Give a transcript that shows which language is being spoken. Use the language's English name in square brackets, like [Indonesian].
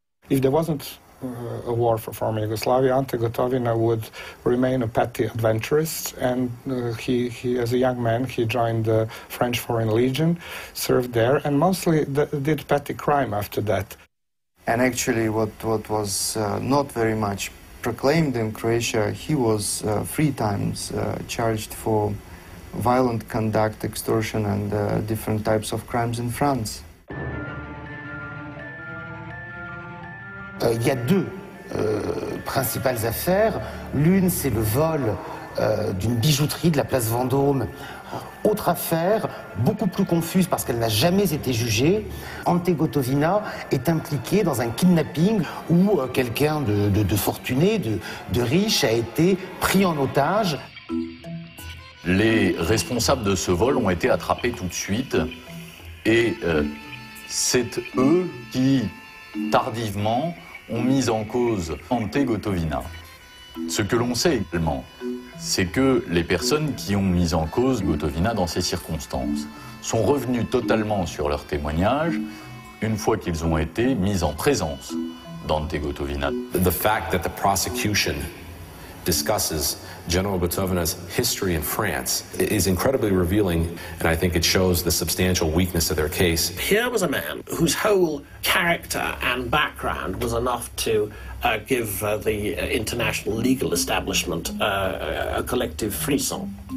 [English] If there wasn't a war for former Yugoslavia, Ante Gotovina would remain a petty adventurist, and he, as a young man, he joined the French Foreign Legion, served there, and mostly did petty crime after that. And actually what was not very much proclaimed in Croatia, he was 3 times charged for violent conduct, extortion, and different types of crimes in France. [French] Il y a 2 principales affaires. L'une, c'est le vol d'une bijouterie de la place Vendôme. Autre affaire, beaucoup plus confuse parce qu'elle n'a jamais été jugée, Ante Gotovina est impliqué dans un kidnapping où quelqu'un de fortuné, de riche, a été pris en otage. Les responsables de ce vol ont été attrapés tout de suite et c'est eux qui, tardivement, ont mis en cause Ante Gotovina. Ce que l'on sait également, c'est que les personnes qui ont mis en cause Gotovina dans ces circonstances sont revenues totalement sur leur témoignage une fois qu'ils ont été mis en présence d'Ante Gotovina. [English] The fact that the prosecution discusses General Gotovina's history in France is incredibly revealing, and I think it shows the substantial weakness of their case. Here was a man whose whole character and background was enough to give the international legal establishment a collective frisson.